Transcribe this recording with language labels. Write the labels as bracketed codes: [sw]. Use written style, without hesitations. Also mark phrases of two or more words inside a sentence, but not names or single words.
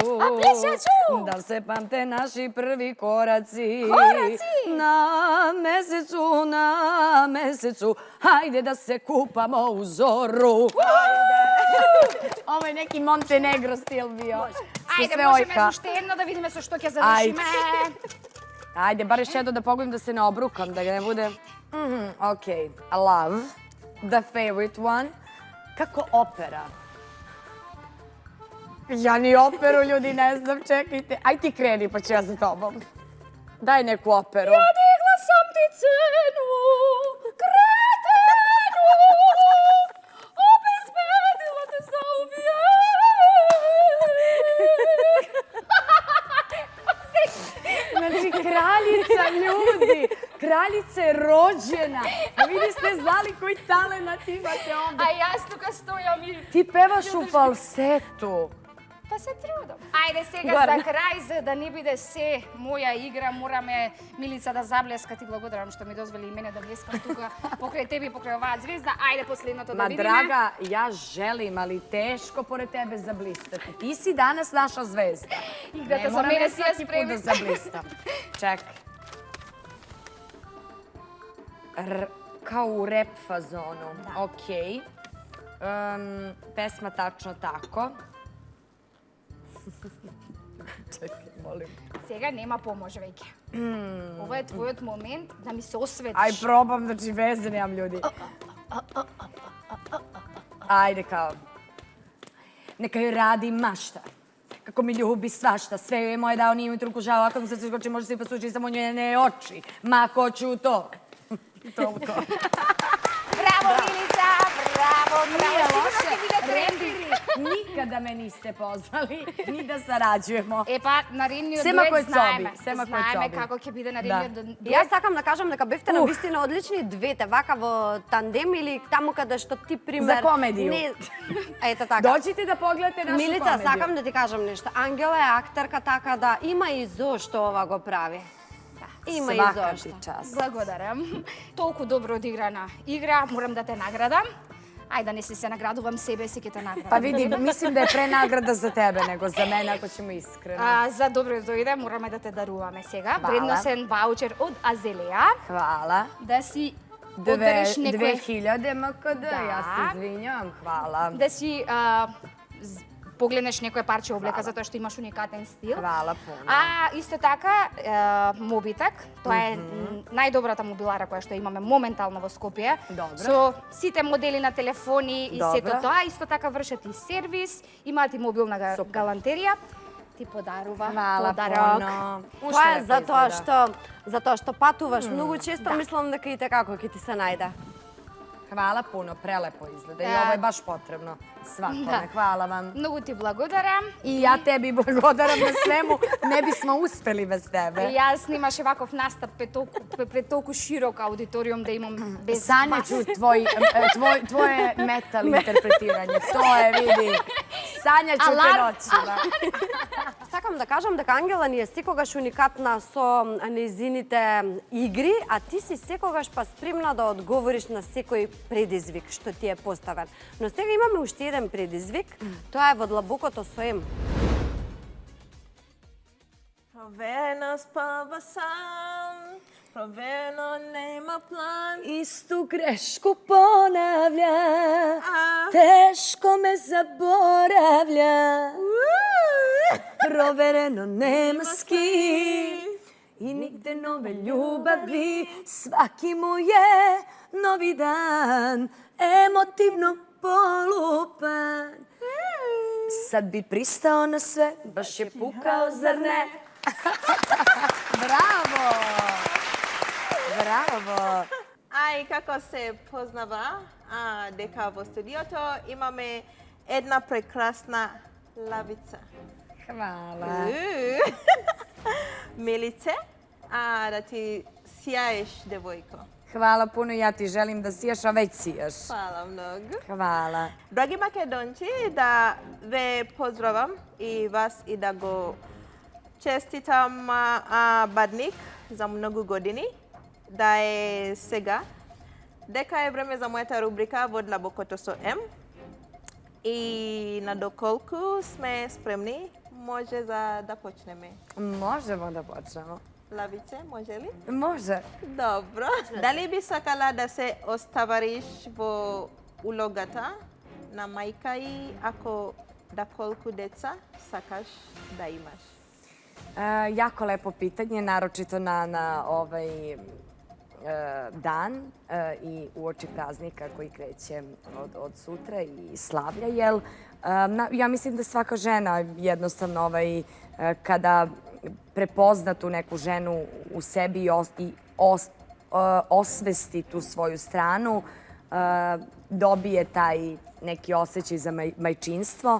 [sr] plešaću. Da se pamte naši prvi koraci. Koraci. Na mesecu. Hajde da se kupamo u zoru. Ovo je neki Montenegro stil bio. [mk] Ајде, [sr] sve [mk] можеме [sr] ojka. [mk] со уште едно да видиме со што ќе завршиме. [sr] Ajde, bar još jedno da pogledam da se ne obrukam, da ga ne bude... [en] Ok, Love, the favorite one. [sr] Kako opera? Ja ni operu, ljudi, ne znam, čekajte. Aj ti kreni, pa ću ja za tobom. Daj neku operu. Ja digla sam ti cenu, kretenu, obezbedila te za Znači, kraljica, ljudi. Kraljica je rođena. A vi ste znali koji talenat imate ovdje. [mk] А јас тука стојам и... [sr] Ti pevaš u falsetu. [mk] Па се трудам. Ајде сега Горе. за крај, за да не биде се моја игра, мораме Милица да заблеска. Ти благодарам што ми дозволи и мене да блескам тука покрај тебе и покрај оваа звезда. Ајде последното да [sr] Ma [mk] видиме. [sr] draga, ja želim, ali teško pored tebe zablistati. Ti si danas naša zvezda. [mk] Играта [sr] Ne [mk] за [sr] moram [mk] мене [sr] ja [mk] си ја [sr] svaki put da [mk] спреми. [sr] zablistam. Čekaj. Kao u rap fazonu. Okej. Pesma tačno tako. Čekaj, molim. [mk] Сега нема помош веќе. Ова е твојот момент да ми се осветиш. [sr] Aj, probam, znači veze nemam ljudi. Ajde kao. Neka joj radi mašta. Kako mi ljubi svašta. Sve joj je moje dao, nije mi truku žao. Ako mu se skoči, može se i posući samo njene oči. Ma, hoću to. Toliko. [mk] Браво, Милица! Браво, [sr] Nije [mk] браво! [sr] loše. [mk] Сигурно ќе биде тренди. [sr] Nikada me niste pozvali, ni da sarađujemo. [mk] Е, па, наредниот Сема кој дует знаеме. соби, сема кој Знаеме соби. како ќе биде наредниот И дует. јас сакам да кажам дека бевте на вистина одлични двете, вака во тандем или таму каде што ти пример... За комедiju. Не, ето така. [sr] Dođite da pogledate našu [mk] Милица, [sr] komediju. [mk] сакам да ти кажам нешто. Ангела е актерка, така да има и зошто ова го прави. Има и [sr] Svaka ti [mk] зошто. [sr] čast. [mk] Благодарам. Толку добро одиграна игра, морам да те наградам. Ајде да не се наградувам себе, си ќе те наградам. [sr] Pa vidi, mislim da je pre nagrada za tebe nego za mene, ako ćemo iskreno. [mk] За добро дојде, мораме да те даруваме сега. Хвала. Вредносен ваучер од Азелеја. [sr] Hvala. [mk] Да си подариш некој... 2000 MKD, [sr] Da. ja se izvinjam, hvala. [mk] Да си погледнеш некој парче облека, затоа што имаш уникатен стил. [sr] Hvala puno. [mk] А исто така, Мобитек, тоа е најдобрата мобилара која што имаме моментално во Скопје. Добро. Со сите модели на телефони и Добро. сето тоа. Исто така вршат и сервис, имаат и мобилна Супер. галантерија. Ти подарува [sr] Hvala [mk] подарок. [sr] puno. [mk] Тоа е затоа што патуваш многу често, мислам дека и како ќе ти се најде. [sr] Hvala puno, prelepo izgleda i ovo je baš potrebno svakome. Hvala vam. [mk] Многу ти благодарам. [sr] I ja tebi благодарам на свему, не bismo uspeli bez tebe. [mk] Јас немаше ваков настап пред толку широк аудиториум да имам без [sr] Sanja [mk] вас. [sr] ću tvoje metal interpretiranje. To je, vidi. Sanja ću te Alarm. noćima. [mk] Сакам да кажам дека Ангела ни е секогаш уникатна со нејзините игри, а ти си секогаш па спремна да одговориш на секој предизвик што ти е поставен. Но сега имаме уште еден предизвик, тоа е во длабокото со Ем. [sr] Provereno spava sam, provereno nema plan. Istu grešku ponavlja, teško me zaboravlja. Provereno nema s kim i nigde nove ljubavi. Svaki mu je novi dan, emotivno polupan. Sad bi pristao na sve, baš je pukao, zar ne? Bravo! Bravo! Aj, kako se poznava, [mk] дека во студиото имаме една прекрасна лавица. [sr] Hvala. Milice, [mk] да ти сјаеш, девојко. [sr] Hvala puno, ja ti želim da sijaš, a već sijaš. Hvala mnogo. Hvala. [mk] Драги македонци, да ве поздравам и вас и да го честитам Бадник за многу години, да е сега, дека е време за мојата рубрика во длабокото со М. И на доколку сме спремни, може за да почнеме. [sr] Možemo da počnemo. [mk] Лавице, може ли? [sr] Može. [mk] Добро. Дали би сакала да се оставариш во улогата на мајка и ако да колку деца сакаш да имаш? [sr] Jako lepo pitanje, naročito na ovaj dan i uoči praznika koji kreće od sutra i slavlja, jel? Ja mislim da svaka žena jednostavno kada prepozna tu neku ženu u sebi i osvesti tu svoju stranu, dobije taj neki osjećaj za majčinstvo.